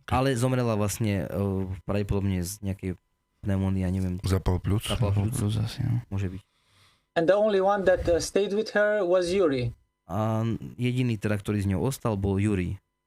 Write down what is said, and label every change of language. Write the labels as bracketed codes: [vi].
[sk] Ale zomrela vlastne pravdepodobne z nejakej pneumónia, neviem. Zapal pľúc. Asi, no. Môže byť. [en] And the only one that stayed with her was Yuri. [sk] A jediný teda, ktorý z ňou ostal, bol Yuri.